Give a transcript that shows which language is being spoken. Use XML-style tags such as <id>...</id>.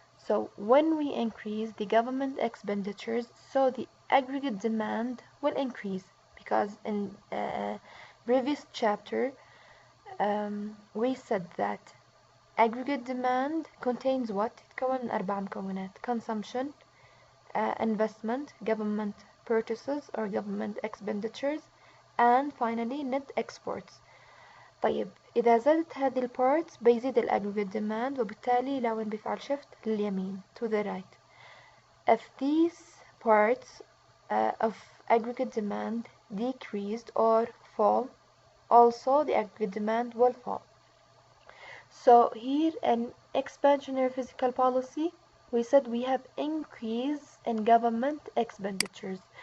<en>So when we increase the government expenditures, so the aggregate demand will increase, because in previous chapter we said that aggregate demand contains what?</en> <ar>يتكون من 4 مكونات:</ar> <en>consumption, investment, government purchases or government expenditures, and finally net exports.</en> <ar>طيب إذا زادت هذه البارتس بيزيد الأجريجيت demand وبالتالي لون بيفعل shift لليمين</ar> <en>to the right. If these parts of aggregate demand decreased or fall, also the aggregate demand will fall. So here in expansionary fiscal policy, we said we have increase in government expenditures.</en>